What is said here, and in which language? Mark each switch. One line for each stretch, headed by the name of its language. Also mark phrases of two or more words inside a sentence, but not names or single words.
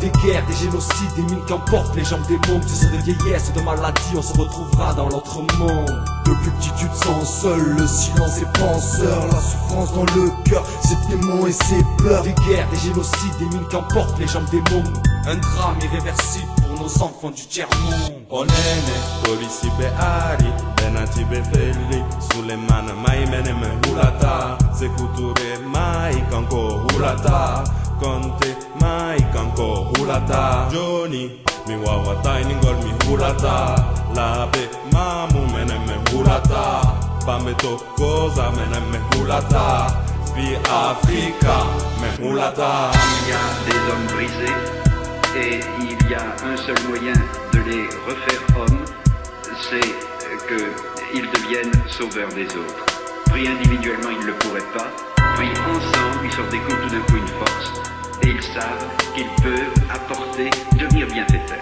French: Des guerres, des génocides, des mines qu'emportent les jambes des mômes. Que ce soit de vieillesse, de maladie, on se retrouvera dans l'autre monde. Depuis que tu te sens seul, le silence est penseur, la souffrance dans le cœur, ses démons et ses pleurs. Des guerres, des génocides, des mines qu'emportent les jambes des mômes. Un drame irréversible pour nos enfants du tiers-monde.
Fula: Onene, polisi be ari, benati be feli, Sulemana mai meneme hulata, Sekuture mai kanko hulata, Konte mai kanko hulata, Joni, mi wawa tiny ngol mi hulata, Labe mamu meneme hulata, Pameto koza meneme hulata, Fi Afrika me hulata.
French: Il y a des hommes brisés et il y a un seul moyen de les refaire hommes, c'est qu'ils deviennent sauveurs des autres. Pris individuellement, ils ne le pourraient pas. Pris ensemble, ils se redécouvrent tout d'un coup une force et ils savent qu'ils peuvent apporter, devenir bienfaiteurs.